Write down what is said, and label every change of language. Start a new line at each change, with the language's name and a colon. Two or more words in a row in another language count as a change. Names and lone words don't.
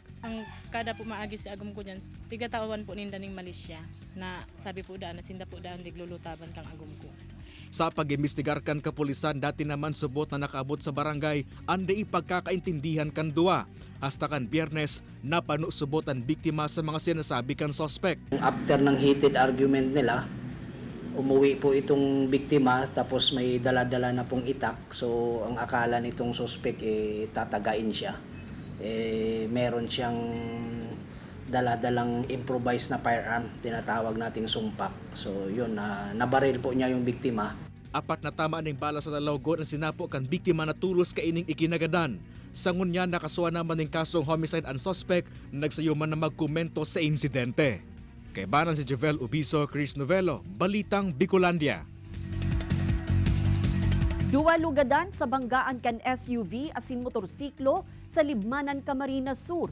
Bikol: Ang kada po maagi si agom ko niyan, 3 taon po ninda ning Malaysia na sabi po daan, sinda po daan diglulutaban kang agom ko. Sa pag-imbestigar kan kapulisan, dati naman subot na nakaabot sa barangay, andi ipagkakaintindihan kan duwa. Hasta kan Biyernes, napano subot ang biktima sa mga sinasabi kan suspect.
Filipino: After ng
English: heated argument
Filipino: nila, umuwi po itong biktima tapos may dala-dala na pong itak. So ang akala nitong suspect tatagain siya. Meron siyang dala-dalang improvised na firearm, tinatawag nating sumpak. So yun, nabaril po niya yung biktima.
Bikol: 4 na tama ning bala sa dalawgon ang sinapo kan biktima na tulos kaining ikinagadan. Sangun niya nakasuha naman ng kasong homicide ang suspect na nagsayuman na magkomento sa insidente. Kay banan si Javel Ubiso, Chris Novello, Balitang Bicolandia. 2 lugadan sa banggaan kan SUV asin motorsiklo sa Libmanan, Camarines Sur.